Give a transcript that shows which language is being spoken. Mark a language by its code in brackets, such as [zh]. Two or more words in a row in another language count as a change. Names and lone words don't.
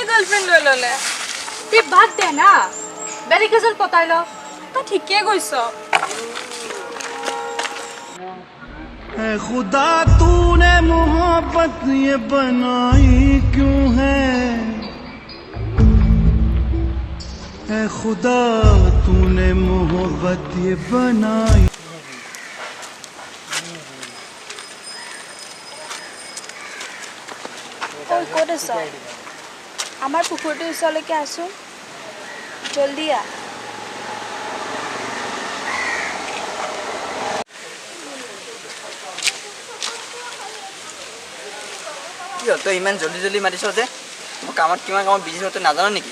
[as] গাৰ্লফ্ৰেণ্ড লৈ ল'লে তে বাদ দে না বেলেগ এজন পতাই ল তই ঠিকে কৈছ [hi] है खुदा तूने मोहब्बत ये बनाई क्यों है खुदा तूने मोहब्बत ये बनाई [as] তই ক'ত আছ আমাৰ পুখুৰীটোৰ ওচৰলৈকে আছোন জল্দি আহ কি হ'ল তই ইমান জল্দি মাতিছ যে মই কামত কিমান বিজি হওঁ তই নাজানো নেকি